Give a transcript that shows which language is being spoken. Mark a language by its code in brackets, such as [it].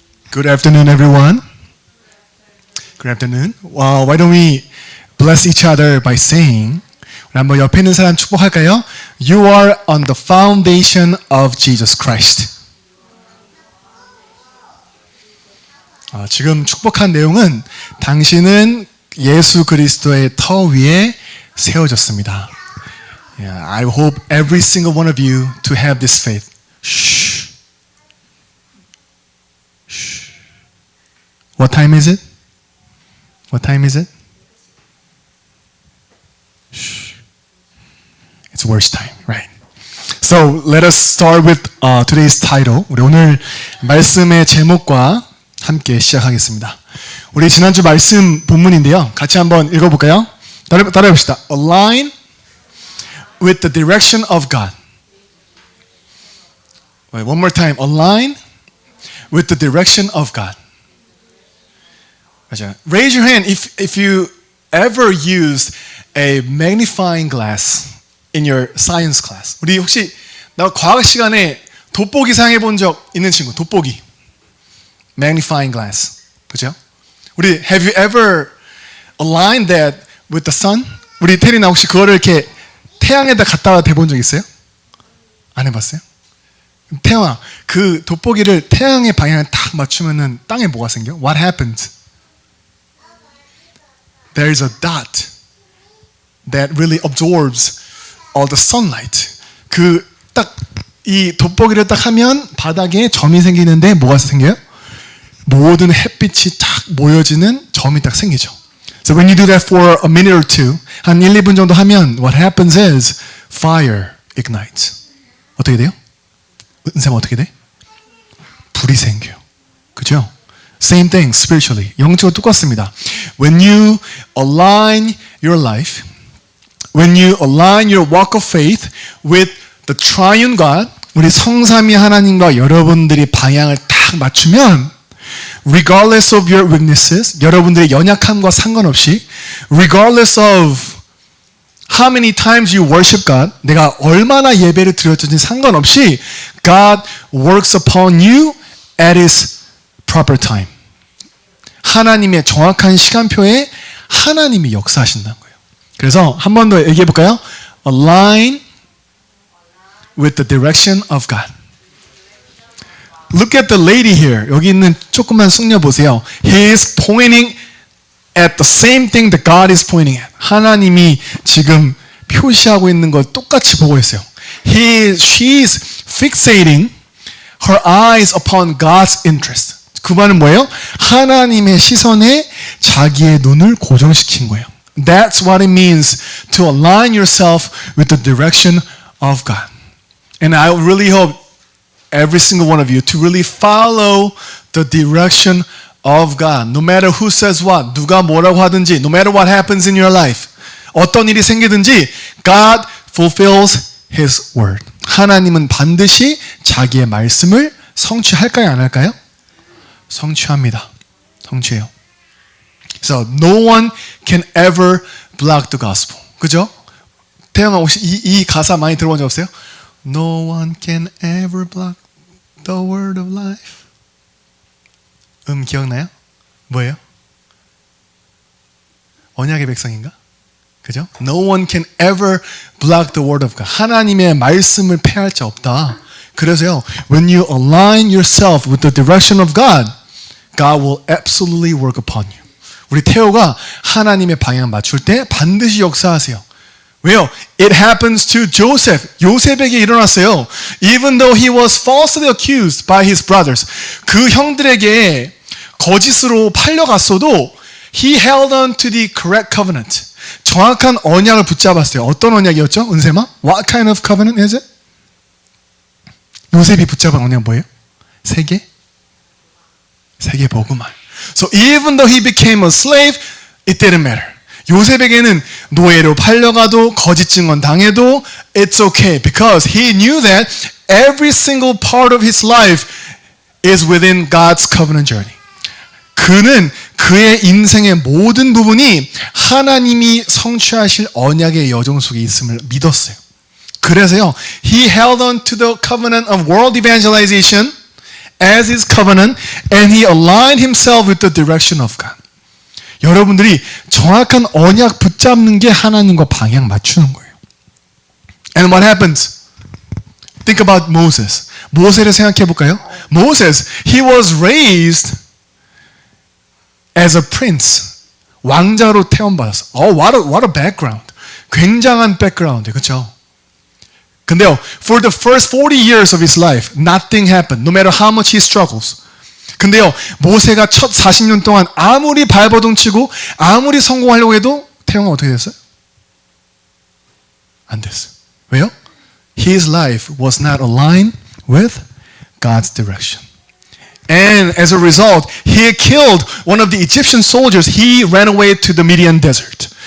[en] Good afternoon, everyone. Good afternoon. Why don't we bless each other by saying, [ko] 우리 한번 옆에 있는 사람 축복할까요? [en] You are on the foundation of Jesus Christ. [ko] 지금 축복한 내용은 당신은 예수 그리스도의 터 위에 세워졌습니다. [en] Yeah, I hope every single one of you to have this faith. Shh. Shh. What time is it? What time is it? Shh. It's worst time, right? So let us start with today's title. [ko] 우리 오늘 말씀의 제목과 함께 시작하겠습니다. 우리 지난주 말씀 본문인데요. 같이 한번 읽어볼까요? 따라해봅시다. [en] Align with the direction of God. Wait, one more time. Align with the direction of God. [ko] 맞아요. [en] Raise your hand if you ever used a magnifying glass in your science class. [ko] 우리 혹시 나 과학 시간에 돋보기 사용해 본 적 있는 친구? 돋보기. [en] Magnifying glass. [ko] 그죠? [en] 우리 have you ever aligned that with the sun? [ko] 우리 테리나 혹시 그거를 이렇게 태양에다 갖다가 대본 적 있어요? 안 해봤어요? 태양아, 그 돋보기를 태양의 방향을 딱 맞추면은 땅에 뭐가 생겨? [en] What happens? There is a dot that really absorbs all the sunlight. [ko] 그 딱 이 돋보기를 딱 하면 바닥에 점이 생기는데 뭐가 생겨요? 모든 햇빛이 딱 모여지는 점이 딱 생기죠. [en] So when you do that for a minute or two, [ko] 한 1, 2분 정도 하면 [en] what happens is fire ignites. [ko] 어떻게 돼요? 은샘 어떻게 돼? 불이 생겨요. 그죠? [en] Same thing spiritually. [ko] 영적으로 똑같습니다. [en] When you align your life, when you align your walk of faith with the triune God, [ko] 우리 성삼위 하나님과 여러분들이 방향을 딱 맞추면 [en] regardless of your weaknesses, [ko] 여러분들의 연약함과 상관없이 [en] regardless of how many times you worship God, [ko] 내가 얼마나 예배를 드렸든지 상관없이 [en] God works upon you at His proper time. [ko] 하나님의 정확한 시간표에 하나님이 역사하신다는 거예요. 그래서 한 번 더 얘기해 볼까요? [en] Align with the direction of God. Look at the lady here. 여기 있는 조그만 숙녀 보세요. He is pointing at the same thing that God is pointing at. 하나님이 지금 표시하고 있는 걸 똑같이 보고 있어요. She's fixating her eyes upon God's interest. [ko] 그 말은 뭐예요? 하나님의 시선에 자기의 눈을 고정시킨 거예요. [en] That's what it means to align yourself with the direction of God. And I really hope every single one of you to really follow the direction of God. No matter who says what, [ko] 누가 뭐라고 하든지, [en] no matter what happens in your life, [ko] 어떤 일이 생기든지, [en] God fulfills His word. [ko] 하나님은 반드시 자기의 말씀을 성취할까요, 안 할까요? 성취합니다. 성취해요. [en] So no one can ever block the gospel. [ko] 그죠? 태영아 혹시 이 가사 많이 들어본 적 없어요? [en] No one can ever block the word of life. [ko] 기억나요? 뭐예요? 언약의 백성인가? 그죠? [en] No one can ever block the word of God. [ko] 하나님의 말씀을 폐할 자 없다. 그래서요, [en] when you align yourself with the direction of God, God will absolutely work upon you. [ko] 우리 태호가 하나님의 방향 맞출 때 반드시 역사하세요. 왜요? [en] It happens to Joseph. [ko] 요셉에게 일어났어요. [en] Even though he was falsely accused by his brothers. [ko] 그 형들에게 거짓으로 팔려갔어도 [en] he held on to the correct covenant. [ko] 정확한 언약을 붙잡았어요. 어떤 언약이었죠? 은세마? [en] What kind of covenant is it? [ko] 요셉이 붙잡은 언약 뭐예요? 세계 복음화. [en] So even though he became a slave, it didn't matter. [ko] 요셉에게는 노예로 팔려가도 거짓 증언 당해도 [en] it's okay because he knew that every single part of his life is within God's covenant journey. [ko] 그는 그의 인생의 모든 부분이 하나님이 성취하실 언약의 여정 속에 있음을 믿었어요. 그래서요, [en] he held on to the covenant of world evangelization as his covenant and he aligned himself with the direction of God. [ko] 여러분들이 정확한 언약 붙잡는 게 하나님과 방향 맞추는 거예요. [en] And what happens? Think about Moses. [ko] 모세를 생각해 볼까요? [en] Moses, he was raised as a prince. [ko] 왕자로 태어받았어. [en] What a background. [ko] 굉장한 백그라운드, 그렇죠? 근데요, [en] for the first 40 years of his life, nothing happened. No matter how much he struggles. [ko] 근데요, 모세가 첫 40년 동안 아무리 발버둥 치고 아무리 성공하려고 해도 태영은 어떻게 됐어요? 안 됐어요. 왜요? [en] His life was not aligned with God's direction. And as a result, he killed one of the Egyptian soldiers. He ran away to the Midian desert.